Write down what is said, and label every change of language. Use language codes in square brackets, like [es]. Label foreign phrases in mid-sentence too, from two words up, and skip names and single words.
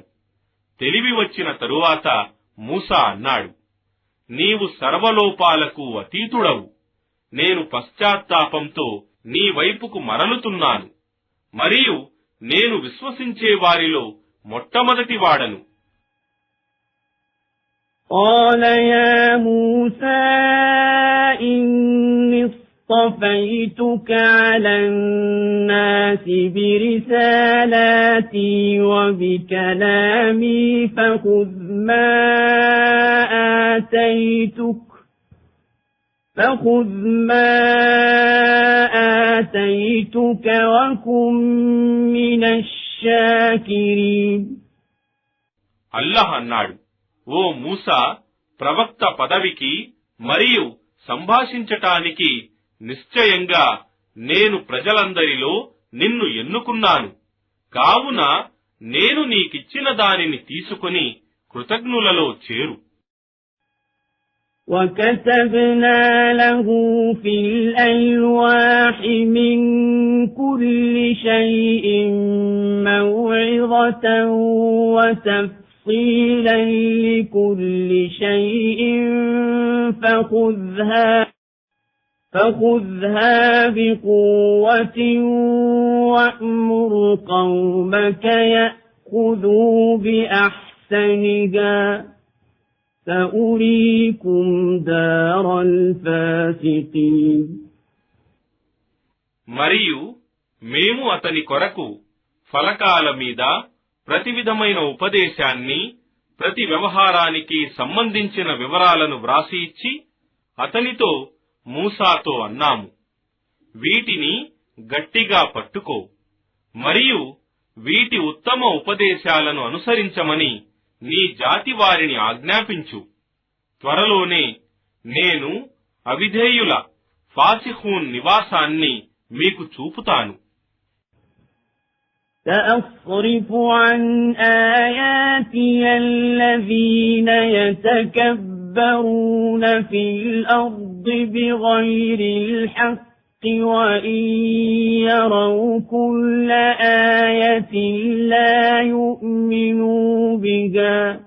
[te] తెలివి వచ్చిన తరువాత మూసా అన్నాడు, నీవు సర్వలోపాలకు అతీతుడవు. నేను పశ్చాత్తాపంతో నీ వైపుకు మరలుతున్నాను, మరియు నేను విశ్వసించే వారిలో మొట్టమొదటి వాడను. [ar] قَالَ يَا مُوسَى إِنِّي اصْطَفَيْتُكَ عَلَى النَّاسِ بِرِسَالَاتِي وَبِكَلَامِي فَخُذْ مَا آتَيْتُكَ وَكُن مِّنَ الشَّاكِرِينَ. [te] అల్లాహ్ అన్నాడు, ఓ మూసా, ప్రవక్త పదవికి మరియు సంభాషించటానికి నిశ్చయంగా నేను ప్రజలందరిలో నిన్ను ఎన్నుకున్నాను, కావున నేను నీకిచ్చిన దానిని తీసుకుని కృతజ్ఞులలో చేరు. [ar] وكتبنا له في الألواح من كل شيء موعظة وتفصيلا لكل شيء فخذها بقوة وأمر قومك يأخذوا بأحسنها سأريكم دار الفاسقين. [te] మరియు మేము అతని కొరకు ఫలకాల మీద ప్రతి విధమైన ఉపదేశాన్ని, ప్రతి వ్యవహారానికి సంబంధించిన వివరాలను వ్రాసి ఇచ్చి అతనితో మూసాతో అన్నాము, వీటిని గట్టిగా పట్టుకో మరియు వీటి ఉత్తమ ఉపదేశాలను అనుసరించమని నీ జాతి వారిని ఆజ్ఞాపించు. త్వరలోనే నేను అవిధేయుల ఫాసిఖూన్ నివాసాన్ని మీకు చూపుతాను. [ar] سأصرف عن آياتي الذين يتكبرون في الأرض بغير الحق وإن يروا كل آية لا يؤمنوا بها